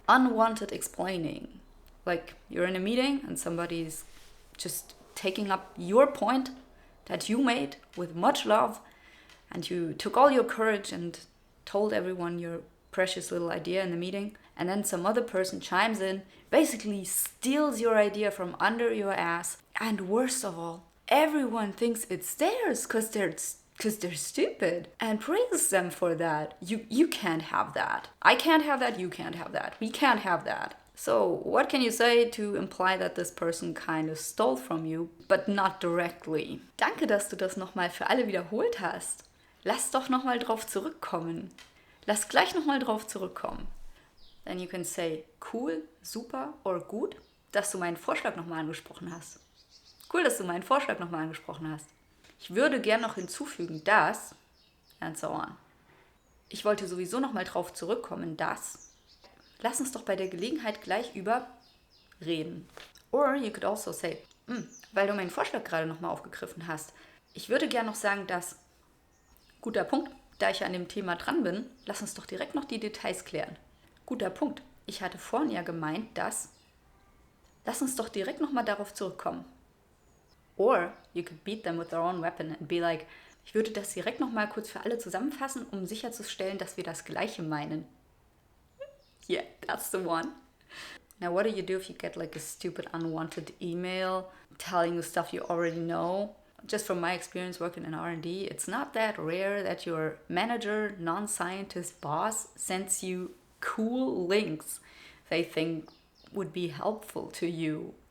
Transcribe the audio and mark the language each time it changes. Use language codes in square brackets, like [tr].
[en] Unwanted explaining. Like you're in a meeting and somebody's just taking up your point that you made with much love, and you took all your courage and told everyone your precious little idea in the meeting, and then some other person chimes in, basically steals your idea from under your ass, and worst of all, everyone thinks it's theirs because they're stupid, and praises them for that. You can't have that. I can't have that. You can't have that. We can't have that. So what can you say to imply that this person kind of stole from you, but not directly? [de] Danke, dass du das nochmal für alle wiederholt hast. Lass doch nochmal drauf zurückkommen. Lass gleich nochmal drauf zurückkommen. [en] Then you can say, cool, super or [de] gut, dass du meinen Vorschlag nochmal angesprochen hast. Cool, dass du meinen Vorschlag nochmal angesprochen hast. Ich würde gern noch hinzufügen, dass, [en] and so on. [de] Ich wollte sowieso nochmal drauf zurückkommen, dass. Lass uns doch bei der Gelegenheit gleich über reden. [en] Or you could also say, [de] weil du meinen Vorschlag gerade nochmal aufgegriffen hast. Ich würde gern noch sagen, dass, guter Punkt, da ich an dem Thema dran bin, lass uns doch direkt noch die Details klären. Guter Punkt, ich hatte vorhin ja gemeint, dass, lass uns doch direkt nochmal darauf zurückkommen. [en] Or you could beat them with their own weapon and be like, [de] ich würde das direkt nochmal kurz für alle zusammenfassen, um sicherzustellen, dass wir das Gleiche meinen. [en] Yeah, that's the one. Now, what do you do if you get like a stupid unwanted email telling you stuff you already know? Just from my experience working in R&D, it's not that rare that your manager, non-scientist boss sends you cool links they think would be helpful to you.